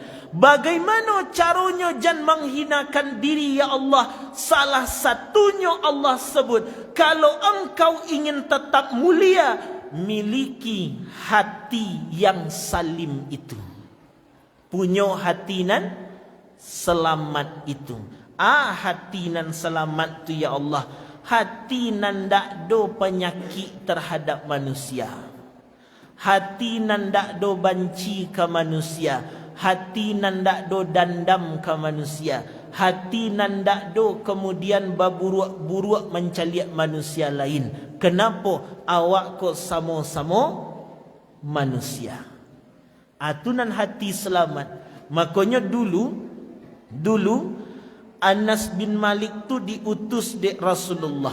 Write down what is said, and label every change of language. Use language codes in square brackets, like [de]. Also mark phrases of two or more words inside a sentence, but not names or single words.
[id] Bagaimana caranya jangan menghinakan diri [ar] يا الله? [id] Salah satunya Allah sebut, kalau engkau ingin tetap mulia, miliki hati yang salim itu. [min] Punya hati nan selamat itu. Hati nan selamat tu [ar] يا الله, [min] hati nan dak do penyakit terhadap manusia, hati nan dak do banci ke manusia, hati nan dak do dandam ke manusia, hati nan dak do kemudian berburuk-buruk mencaliak manusia lain. [id] Kenapa? [min] Awak kok sama-sama manusia. Atunan hati selamat. [id] Makanya dulu Anas bin Malik tu diutus di Rasulullah.